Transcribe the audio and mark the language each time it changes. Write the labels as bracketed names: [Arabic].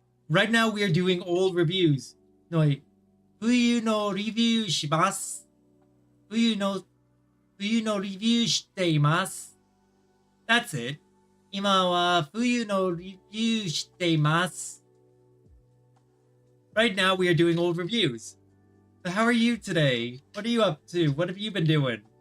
[English] Right now we are doing old reviews. No, wait. [Japanese] 冬のレビューします。冬のレビューしています。 [English] That's it. [Japanese] 今は冬のレビューしています。 [English] Right now we are doing old reviews. So how are you today? What are you up to? What have you been doing?